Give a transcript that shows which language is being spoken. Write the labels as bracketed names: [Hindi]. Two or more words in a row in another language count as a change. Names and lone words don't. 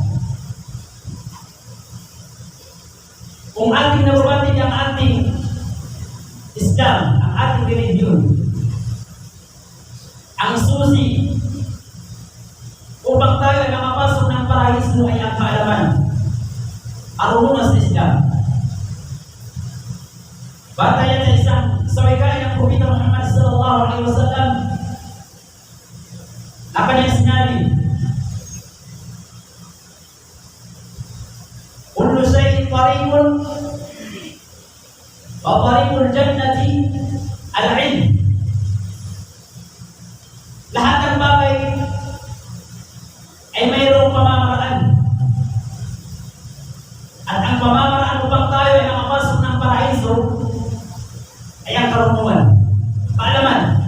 [Filipino] Kung ating nababatid ang ating Islam, ang ating religion, ang susi upang tayo ay makapasok ng paraiso ay ang kaalaman, arunungan sa Islam. Batayan sa isang sawikay ng Propeta Muhammad [Arabic] صلى الله عليه وسلم [Filipino] na kanyang sinabi, [Arabic] كل شيء طريق وطريق الجنة العلم. [Filipino] Lahat ng bagay ay mayroong pamamaraan. At ang pamamaraan upang tayo ay nakapasok ng paraiso ay ang karunungan, kaalaman.